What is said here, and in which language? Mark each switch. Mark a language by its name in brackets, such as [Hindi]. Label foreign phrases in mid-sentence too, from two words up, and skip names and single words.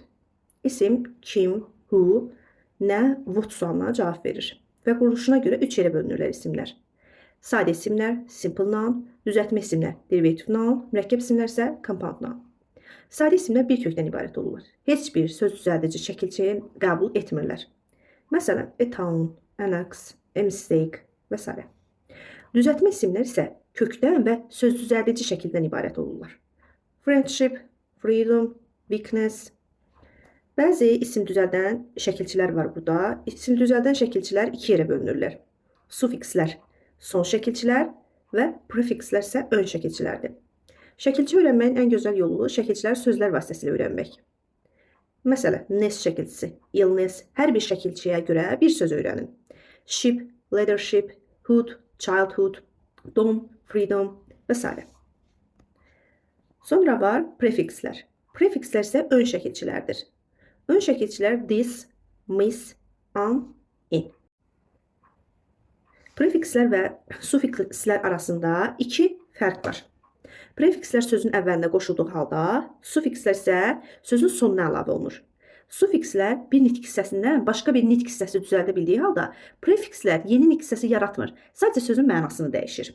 [Azerbaijani] İsim kim, who, nə, what sualına cavab verir və quruluşuna görə 3 yerə bölünürlər isimlər. Sadə isimlər, [English] simple noun, [Azerbaijani] düzəltmə isimlər, [English] derivative noun, [Azerbaijani] mürəkkəb isimlər isə [English] compound noun. [Azerbaijani] Sadə isimlər bir kökdən ibarət olurlar. Heç bir söz düzəldici şəkilçiyi qəbul etmirlər. Məsələn, [English] a town, an ox, a mistake [Azerbaijani] və s. Düzəltmə isimlər isə kökdən və söz düzəldici şəkildən ibarət olurlar. [English] Friendship, freedom, weakness. [Azerbaijani] Bəzi isim düzəldən şəkilçilər var burada. İsim düzəldən şəkilçilər 2 yerə bölünürlər. Sufikslər, son şəkilçilər və prefikslər isə ön şəkilçilərdir. Şəkilçi öyrənməyin ən gözəl yolu şəkilçiləri sözlər vasitəsilə öyrənmək. Məsələn, ness şəkilçisi, illness, hər bir şəkilçiyə görə bir söz öyrənin. [English] Ship, leadership, hood, childhood, dom, freedom [Azerbaijani] və s. Sonra var prefikslər. Prefikslər isə ön şəkilçilərdir. Ön şəkilçilər [English] this, miss, an, in. [Azerbaijani] Prefikslər və sufikslər arasında 2 fərq var. Prefikslər sözün əvvəlində qoşulduğu halda, sufikslər isə sözün sonuna əlavə olunur. Sufikslər bir nitq hissəsindən başqa bir nitq hissəsi düzəldə bildiyi halda, prefikslər yeni nitq hissəsi yaratmır, sadəcə sözün mənasını dəyişir.